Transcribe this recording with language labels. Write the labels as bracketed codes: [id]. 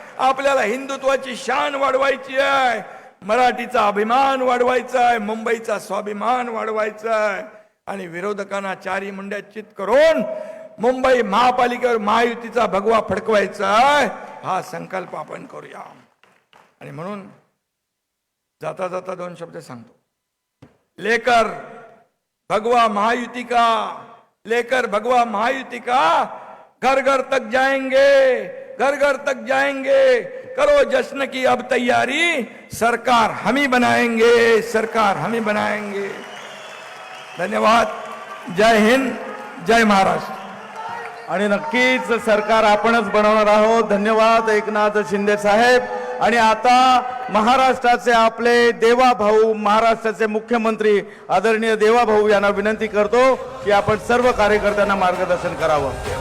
[mr] आपल्याला हिंदुत्वाची शान वाढवायची आहे, मराठीचा अभिमान वाढवायचा आहे, मुंबईचा स्वाभिमान वाढवायचा आहे. आणि विरोधकांना चारी मुंड्यात चित करून मुंबई महापालिकेवर महायुतीचा भगवा फडकवायचा आहे. हा संकल्प आपण करूया. आणि म्हणून जाता जाता 2 शब्द सांगतो. [hi] लेकर भगवा महायुती का, लेकर भगवा महायुती का, घर घर तक जाएंगे, घर घर तक जाएंगे. करो जश्न की अब तैयारी, सरकार हम ही बनाएंगे, सरकार हम ही बनाएंगे. [mr] धन्यवाद. जय हिंद, जय महाराष्ट्र. आणि नक्कीच सरकार आपणच बनवणार आहोत. धन्यवाद एकनाथ शिंदे साहेब. आणि आता महाराष्ट्राचे आपले देवाभाऊ, महाराष्ट्राचे मुख्यमंत्री आदरणीय देवाभाऊ यांना विनंती करतो की आपण सर्व कार्यकर्त्यांना मार्गदर्शन करावं.